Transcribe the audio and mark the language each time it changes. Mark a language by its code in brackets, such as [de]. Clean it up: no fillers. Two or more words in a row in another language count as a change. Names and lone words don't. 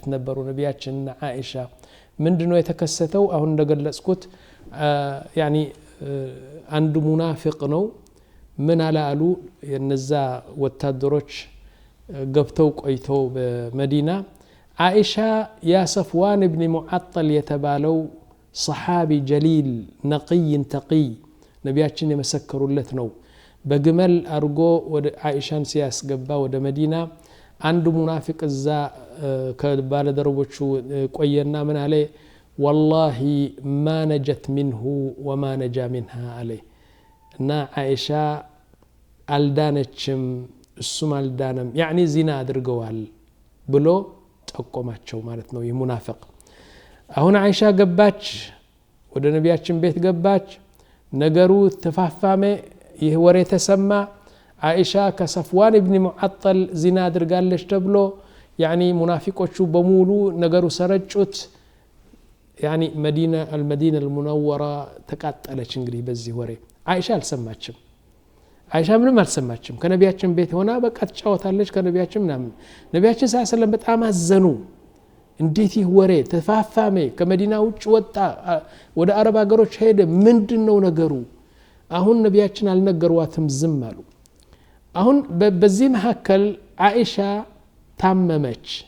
[am] ነበሩ ነቢያችንና አይሻ ምንድነው የተከሰተው አሁን እንደገለጽኩት ያኒ አንዱ ሙናፊቅ ነው ምን አላሉ የነዛ ወታደሮች ገብተው ቆይተው በመዲና አይሻ ያ ሰፍዋን ኢብኑ ሙዓጠል የተባለው [ar] صحابي جليل نقي تقي [am] ነቢያችን የመሰከሩለት ነው በግመል አርጎ ወደ አይሻን ሲያስገባ ወደ መዲና አንዱ ሙናፊቅ እዛ ከባለደረቦቹ ቆየና ምን አለ [ar] والله ما نجت منه وما نجا منها عليه [am] እና አይሻ አልዳነችም እሱም አልዳነም يعني ዚና አድርገዋል ብሎ ጠቆማቸው ማለት ነው የሙናፊቅ አሁን አይሻ ገባች ወደ ነቢያችን ቤት ገባች ነገሩ ተፋፋመ ይህ ወሬ ተሰማ አይሻ ከሰፍዋን ኢብኑ ሙዓጠል ዚና አድርጋለች ተብሎ يعني ሙናፊቆቹ በሙሉ ነገሩ ሰረጩት [ar] يعني المدينة المنورة [am] ተቃጠለች እንግዲህ በዚህ ወሬ አይሻ አልሰማችም አይሻ ምንም አልሰማችም ከነቢያችን ቤት ሆና በቃ ተጫወታለች ከነቢያችን ምናምን ነቢያችን [ar] صلى الله عليه وسلم [am] በጣም አዘኑ እንዴት ይህ ወሬ ተፋፋመ ከመዲና ውጭ ወጣ ወደ አረብ ሀገሮች ሄደ ምንድነው ነገሩ አሁን ነቢያችን አልነገሯትም ዝም አሉ አሁን በዚህ መሐከል አይሻ ታመመች